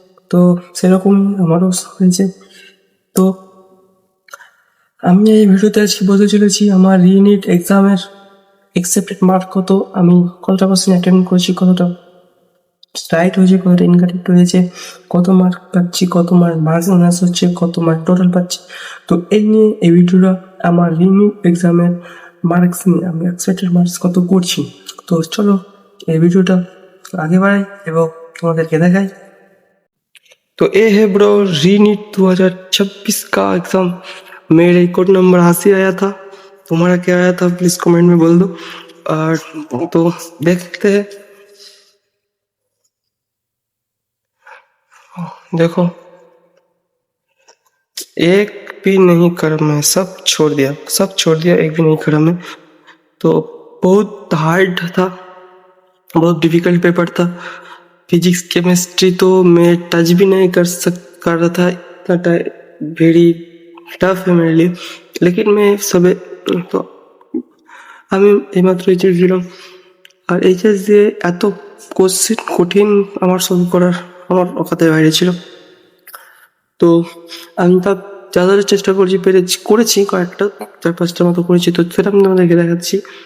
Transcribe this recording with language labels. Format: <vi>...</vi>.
<bn>তো সেরকমই আমারও হয়েছে। তো আমি এই ভিডিওতে আজকে বলতে চলেছি আমার রিনিট এক্সামের এক্সেপ্টেড মার্ক কত, আমি কতটা কোশ্চেন অ্যাটেন্ড করেছি, কতটা রাইট হয়েছে, কতটা ইনকারেক্ট হয়েছে, কত মার্ক পাচ্ছি, কত মার্ক মাইনাস হচ্ছে, কত মার্ক টোটাল পাচ্ছি। তো এই নিয়ে এই ভিডিওটা আমার রিনিট এক্সামের মার্কস নিয়ে, আমি এক্সপেক্টেড মার্কস কত করছি। তো চলো এই ভিডিওটা</bn> <hi>आगे बढ़ाई</hi> <bn>এবং তোমাদেরকে দেখাই।</bn> <hi>तो ये है ब्रो रीनीट 2026 का एग्जाम। मेरे कोड नंबर 80 आया था, तुम्हारा क्या आया था प्लीज कमेंट में बोल दो। और तो देखते हैं, देखो एक भी नहीं करा मैं, सब छोड़ दिया, सब छोड़ दिया, एक भी नहीं करा मैं। तो बहुत हार्ड था, बहुत डिफिकल्ट पेपर था। फिजिक्स केमिस्ट्री तो मैं टच भी नहीं कर रहा था, इतना वेरी टफ है मेरे लिए। लेकिन मैं सब तो</hi> <bn>আমি এইমাত্র এইচএস দিলাম, আর এইচএস দিয়ে এত কোশ্চেন কঠিন আমার সলভ করার আমার অকাতের বাইরে ছিল। তো আমি তা যা চেষ্টা করছি, করেছি কয়েকটা 4-5টার মতো করেছি, তো সেটা আমি তোমাদেরকে দেখাচ্ছি।</bn>